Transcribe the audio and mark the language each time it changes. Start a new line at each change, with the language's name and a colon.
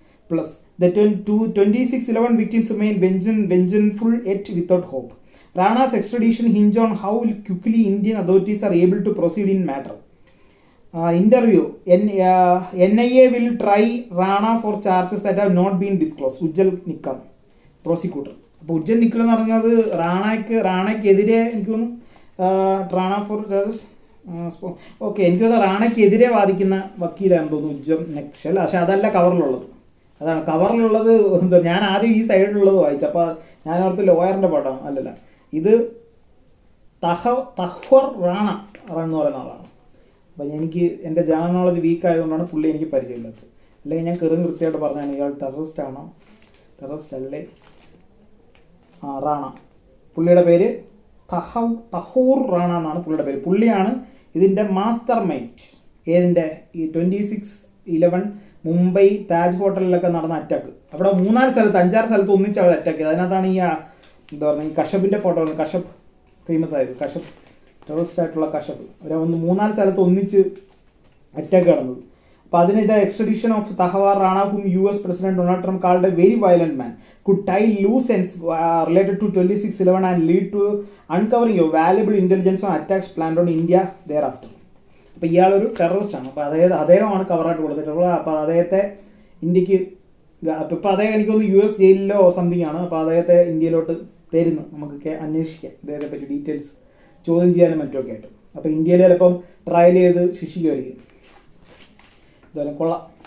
English: Plus, the 26/11 victims remain vengeful yet without hope. Rana's extradition hinge on how quickly Indian authorities are able to proceed in matter. Interview. NIA will try Rana for charges that have not been disclosed. Ujjal Nikam, prosecutor.
Malayalam: അപ്പോൾ Ujjal nickel എന്ന് പറഞ്ഞത് റാണയ്ക്കെതിരെ എനിക്ക് തോന്നുന്നു Rana
English: Four charges.
Malayalam: Okay, എനിക്ക് തോന്നുന്നു റാണയ്ക്കെതിരെ വാദിക്കുന്ന വക്കീലാണെന്ന് തോന്നുന്നു Ujjal nickel. പക്ഷെ അതല്ല കവറിലുള്ളത്. അതാണ് കവറിലുള്ളത്. എന്താ, ഞാൻ ആദ്യം ഈ സൈഡിലുള്ളത് വായിച്ചു. അപ്പോൾ ഞാൻ ഓർത്ത് ലോയറിൻ്റെ പടമാണ്. അല്ലല്ല, ഇത് തഹ്വർ റാണ എന്ന് പറയുന്ന ആളാണ്. അപ്പം എനിക്ക് എൻ്റെ ജനറൽ നോളജ് വീക്ക് ആയതുകൊണ്ടാണ് പുള്ളി എനിക്ക് പരിചയമില്ലാത്തത്. അല്ലെങ്കിൽ ഞാൻ കൃത്യമായിട്ട് പറഞ്ഞാണ് ഇയാൾ ടെററിസ്റ്റ് ആണോ, ടെററിസ്റ്റ് അല്ലേ. റാണ, പുള്ളിയുടെ പേര് തഹൂർ റാണ എന്നാണ് പുള്ളിയുടെ പേര്. പുള്ളിയാണ് ഇതിൻ്റെ മാസ്റ്റർ മൈൻഡ്. ഏതിൻ്റെ? ഈ 26/11 മുംബൈ താജ് ഹോട്ടലിലൊക്കെ നടന്ന അറ്റാക്ക്. അവിടെ 5-6 സ്ഥലത്ത് ഒന്നിച്ച് അവിടെ അറ്റാക്ക് ചെയ്ത്. അതിനകത്താണ് ഈ എന്താ പറയുക, ഈ കഷപ്പിൻ്റെ ഫോട്ടോ, കഷപ്പ് ഫേമസ് ആയത്. കഷപ്പ്, ടെററിസ്റ്റ് ആയിട്ടുള്ള കഷപ്പ്. അവരെ 3-4 സ്ഥലത്ത് ഒന്നിച്ച് അറ്റാക്ക് നടന്നത്. അപ്പോൾ അതിന് ഇത്
English: Extradition of Tahawwur Rana, whom US President Donald Trump called a very violent man, could tie loose ends related to 26/11 and lead to uncovering a valuable intelligence on attacks planned on India thereafter.
Malayalam: അപ്പോൾ ഇയാളൊരു ടെററിസ്റ്റാണ്. അപ്പോൾ അദ്ദേഹമാണ് കവറായിട്ട് കൊടുത്തിട്ടുള്ളത്. അപ്പോൾ അദ്ദേഹത്തെ ഇന്ത്യക്ക് ഇപ്പോൾ അദ്ദേഹം എനിക്കൊന്ന് US ജയിലിലോ സംതിങ് ആണ്. അപ്പോൾ അദ്ദേഹത്തെ ഇന്ത്യയിലോട്ട് തരുന്നു. നമുക്കൊക്കെ അന്വേഷിക്കാം അദ്ദേഹത്തെ പറ്റി ഡീറ്റെയിൽസ് ചോദ്യം ചെയ്യാനും മറ്റുമൊക്കെ ആയിട്ട്. അപ്പോൾ ഇന്ത്യയിൽ ചിലപ്പം ട്രയൽ ചെയ്ത് ശിക്ഷിക്കുമായിരിക്കും. എന്തായാലും കൊള്ളാം.